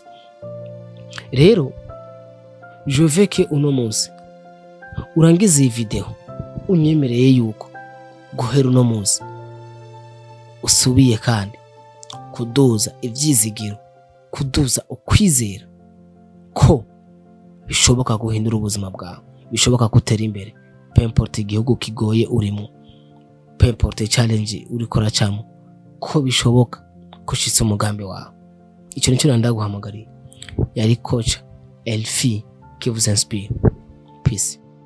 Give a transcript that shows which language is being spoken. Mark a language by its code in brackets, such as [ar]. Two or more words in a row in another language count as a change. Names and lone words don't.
[rn] Rero [fr] je veux que [rn] uno munsi urangize iyi video unyemereye yuko guhera uno munsi usubiye kandi kuduza ivyizigiro, kuduza ukwizera ko bishoboka guhindura ubuzima bwawe, bishoboka gutera imbere, [fr] peu importe [rn] igihugu kigoye urimo, [fr] peu importe [rn] challenge uriko uracamo, ko bishoboka gushitsa umugambi wawe. Icyo nicyo ndaguhamagariye. Yari coach Elfie [fr] qui vous inspire. [rn] Peace.